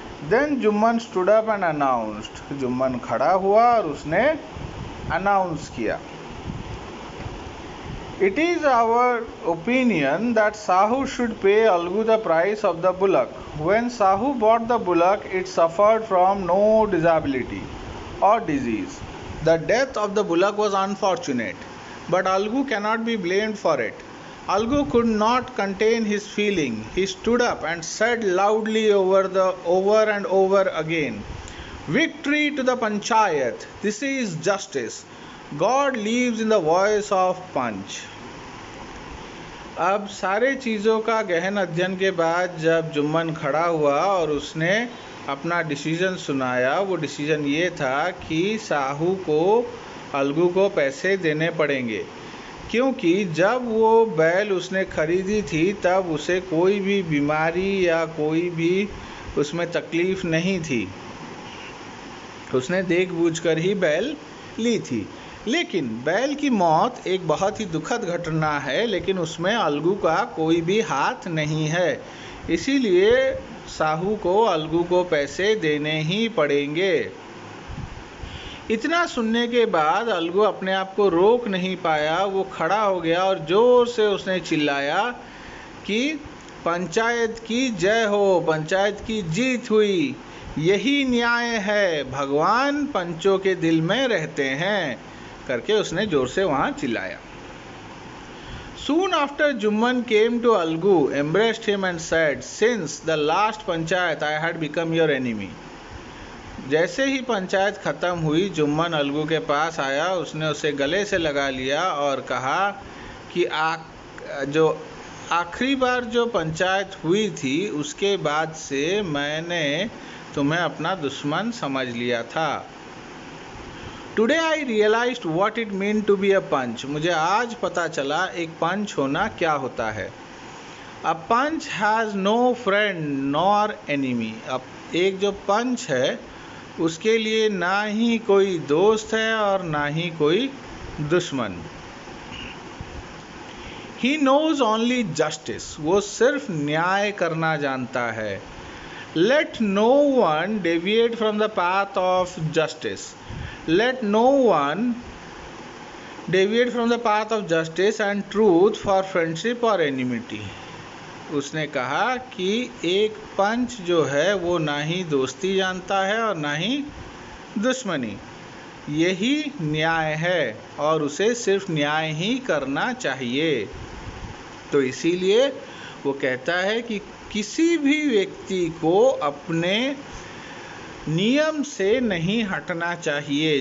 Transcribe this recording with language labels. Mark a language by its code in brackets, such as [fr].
[en] then Jumman stood up and announced, [hi] Jumman खड़ा हुआ और उसने अनाउंस किया, [en] It is our opinion that Sahu should pay Algu the price of the bullock. When Sahu bought the bullock it suffered from no disability or disease. The death of the bullock was unfortunate, but Algu cannot be blamed for it. Algu could not contain his feeling. He stood up and said loudly over and over again, "Victory to the Panchayat! This is justice. God lives in the voice of Panch." [hi] अब सारे चीज़ों का गहन अध्ययन के बाद जब जुम्मन खड़ा हुआ और उसने अपना डिसीजन सुनाया, वो डिसीजन ये था कि साहू को, अलगू को पैसे देने पड़ेंगे, क्योंकि जब वो बैल उसने खरीदी थी तब उसे कोई भी बीमारी या कोई भी उसमें तकलीफ़ नहीं थी, उसने देख बूझ कर ही बैल ली थी। लेकिन बैल की मौत एक बहुत ही दुखद घटना है, लेकिन उसमें अलगू का कोई भी हाथ नहीं है, इसीलिए साहू को अलगू को पैसे देने ही पड़ेंगे। इतना सुनने के बाद अलगू अपने आप को रोक नहीं पाया, वो खड़ा हो गया और जोर से उसने चिल्लाया कि पंचायत की जय हो, पंचायत की जीत हुई, यही न्याय है, भगवान पंचों के दिल में रहते हैं, करके उसने जोर से वहाँ चिल्लाया। [en] Soon after Jumman came to Algu, embraced him and said, "Since the last panchayat I had become your enemy." [hi] जैसे ही पंचायत ख़त्म हुई, जुम्मन अलगू के पास आया, उसने उसे गले से लगा लिया और कहा कि जो आखिरी बार जो पंचायत हुई थी उसके बाद से मैंने तुम्हें अपना दुश्मन समझ लिया था। [en] Today I realised what it mean to be a panch. [hi] मुझे आज पता चला एक पंच होना क्या होता है। [en] A panch has no friend nor enemy. [hi] अब एक जो पंच है उसके लिए ना ही कोई दोस्त है और ना ही कोई दुश्मन। [en] He knows only justice. [hi] वो सिर्फ न्याय करना जानता है। [en] Let no one deviate from the path of justice. Let no one deviate from the path of justice and truth for friendship or enmity. [hi] उसने कहा कि एक पंच जो है वो ना ही दोस्ती जानता है और ना ही दुश्मनी, यही न्याय है और उसे सिर्फ न्याय ही करना चाहिए। तो इसीलिए वो कहता है कि किसी भी व्यक्ति को अपने नियम से नहीं हटना चाहिए।